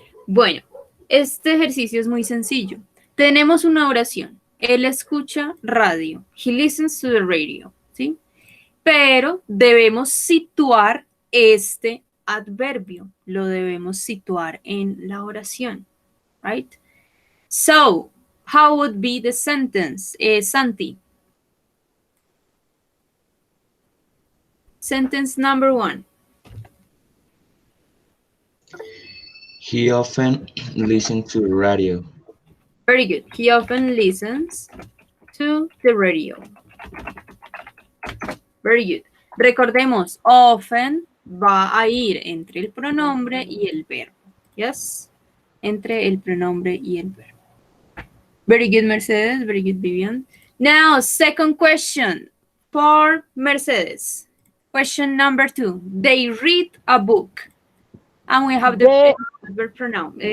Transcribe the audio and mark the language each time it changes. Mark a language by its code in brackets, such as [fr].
[es] Bueno, este ejercicio es muy sencillo. Tenemos una oración. Él escucha radio. [en] He listens to the radio. [es] ¿Sí? Pero debemos situar este adverbio. Lo debemos situar en la oración. [en] Right? So, how would be the sentence? Santi. Sentence number one. He often listens to the radio. Very good. He often listens to the radio. Very good. [es] Recordemos, often va a ir entre el pronombre y el verbo. Yes? Entre el pronombre y el verbo. [en] Very good, Mercedes. Very good, Vivian. Now, second question for Mercedes. Question number two. They read a book. And we have the verb pronoun.